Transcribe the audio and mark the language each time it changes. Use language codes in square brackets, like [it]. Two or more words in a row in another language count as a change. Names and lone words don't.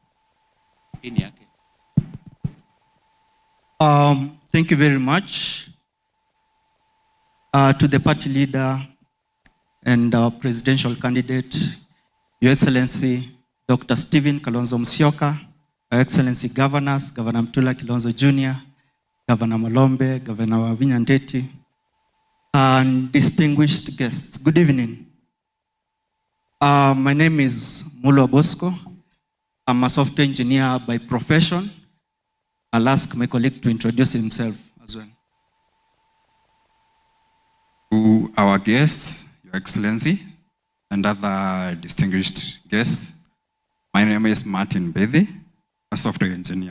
[en] Thank you very much to the party leader and presidential candidate, Your Excellency, Dr. Stephen Kalonzo Musyoka, Your Excellency Governors, Governor Mutula Kilonzo Jr., Governor Malombe, Governor Wavinya Ndeti, and distinguished guests. Good evening. My name is Mulo Bosco. I'm a software engineer by profession. I'll ask my colleague to introduce himself as well. To our guests, Your Excellency, and other distinguished guests, my name is Martin Bethy, a software engineer.